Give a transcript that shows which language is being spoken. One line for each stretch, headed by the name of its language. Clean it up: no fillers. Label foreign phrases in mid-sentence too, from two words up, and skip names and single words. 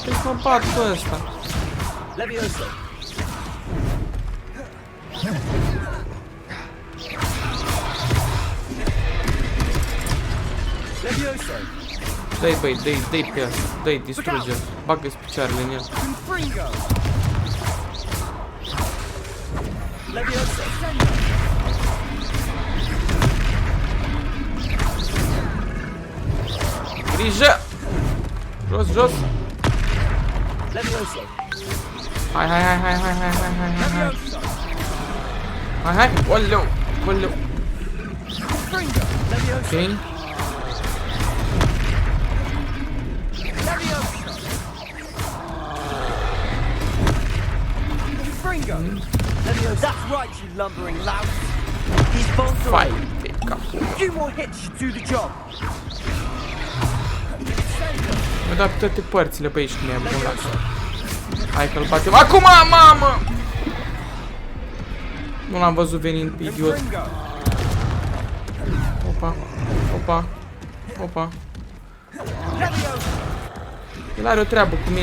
Romanian: Trebuie să mă bat cu ăsta! Dă-i, băi, dă-i pe asta, dă-i, distruge-l, bagă-ți picioarele în el. Grijă! Jos, jos! Hai, hai, hai, hai, hai, hai, hai, hai, hai, hai! Hai, hai, oleu, oleu! Ok.
English: That's right, you lumbering lout. He's bolted. A few more hits should do the job.
Romanian: Mă dau pe toate părțile pe aici, nebun la. Hai că-l batem. Acum, mamă! Nu l-am văzut venind pe idiot. Opa, opa, opa. El are o treabă cu mine.